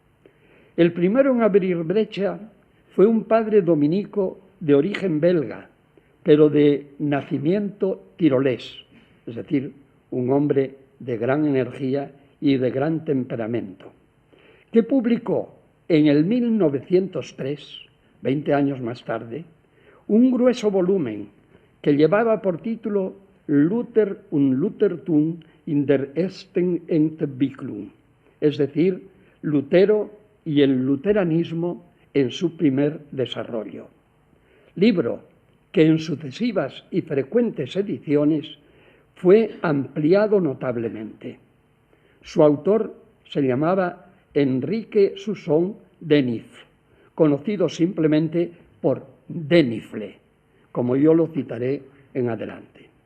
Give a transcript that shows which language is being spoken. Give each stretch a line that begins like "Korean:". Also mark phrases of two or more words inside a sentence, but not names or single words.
Spanish: El primero en abrir brecha fue un padre dominico de origen belga, pero de nacimiento tirolés, es decir, un hombre de gran energía y de gran temperamento, que publicó en el 1903, 20 años más tarde, un grueso volumen que llevaba por título Luther und Luthertum in der ersten Entwicklung, es decir, Lutero y el luteranismo en su primer desarrollo. Libro que en sucesivas y frecuentes ediciones fue ampliado notablemente. Su autor se llamaba Enrique Susson Denifle, conocido simplemente por Denifle, como yo lo citaré en adelante.